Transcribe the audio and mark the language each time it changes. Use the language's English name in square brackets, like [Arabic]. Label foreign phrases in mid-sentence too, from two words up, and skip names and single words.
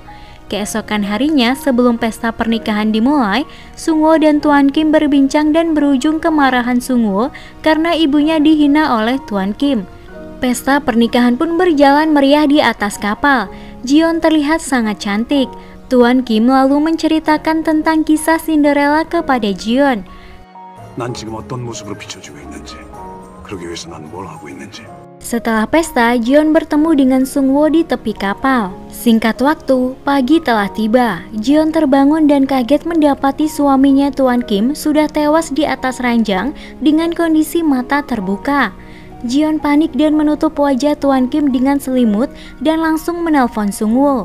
[Indonesian] Keesokan harinya, sebelum pesta pernikahan dimulai, Sungwoo dan Tuan Kim berbincang dan berujung kemarahan Sungwoo karena ibunya dihina oleh Tuan Kim. Pesta pernikahan pun berjalan meriah di atas kapal. Jion terlihat sangat cantik. Tuan Kim lalu menceritakan tentang kisah Cinderella kepada Jion. [Korean] 난 지금 어떤 모습으로 비춰지고 있는지, 그러기 위해서 난 뭘 하고 있는지. [Indonesian] Setelah pesta, Jion bertemu dengan Sungwoo di tepi kapal. Singkat waktu, pagi telah tiba. Jion terbangun dan kaget mendapati suaminya Tuan Kim sudah tewas di atas ranjang dengan kondisi mata terbuka. Jion panik dan menutup wajah Tuan Kim dengan selimut dan langsung menelpon Sungwoo.